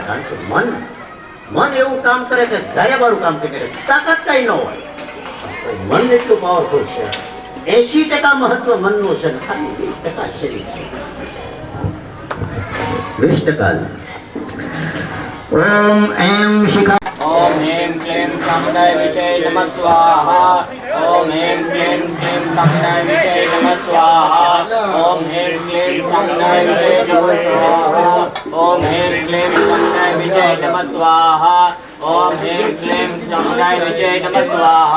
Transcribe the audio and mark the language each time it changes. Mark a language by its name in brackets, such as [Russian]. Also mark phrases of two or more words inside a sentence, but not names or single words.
[Gujarati] કારણ કે મન એવું કામ કરે કે ધાર્યાવાળું કામ કરે, તાકાત કઈ ન હોય. મન એટલું પાવરફુલ છે. 80% મહત્વ મનનું છે ને ખાલી 20% શરીર છે. 20%. ઓમ એમ શિખા [Sanskrit] ओम ह्रीं क्लीं चामुण्डाय विजय नमः स्वाहा। ओम ह्रीं क्लीं चामुण्डाय विजय नमः स्वाहा। ओम ह्रीं क्लीं चामुण्डाय विजय नमः स्वाहा। ओम ह्रीं क्लीं चामुण्डाय विजय नमः स्वाहा। ओम ह्रीं क्लीं चामुण्डाय विजय नमः स्वाहा।